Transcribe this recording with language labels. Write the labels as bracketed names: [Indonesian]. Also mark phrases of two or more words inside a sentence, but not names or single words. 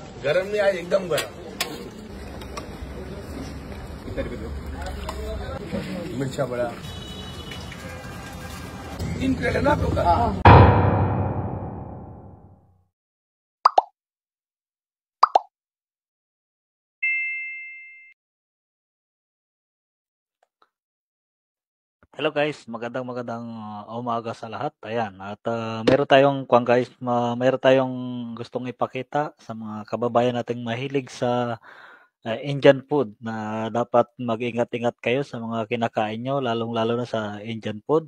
[Hindi] गरम नहीं आज एकदम गरम मिर्चा बड़ा 3 प्लेट है ना आपका [Filipino] Hello guys, magandang umaga sa lahat. Ayan, at meron tayong guys, meron tayong gustong ipakita sa mga kababayan nating mahilig sa [English] Indian food [Filipino] na dapat mag-ingat-ingat kayo sa mga kinakain nyo, lalong-lalo na sa [English] Indian food.